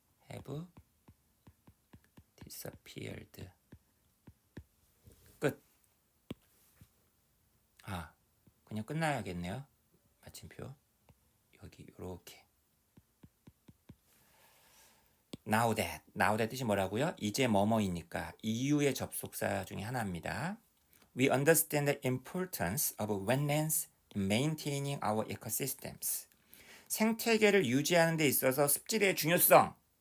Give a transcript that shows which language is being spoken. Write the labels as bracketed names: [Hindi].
[English] have disappeared 끝. [Korean] 그냥 끝나야겠네요. 마침표 여기 요렇게 now that 뜻이 뭐라고요? 이제 뭐뭐이니까 이유의 접속사 중에 하나입니다. [English] We understand the importance of wetlands in maintaining our ecosystems. [Korean] 생태계를 유지하는 데 있어서 습지대의 중요성.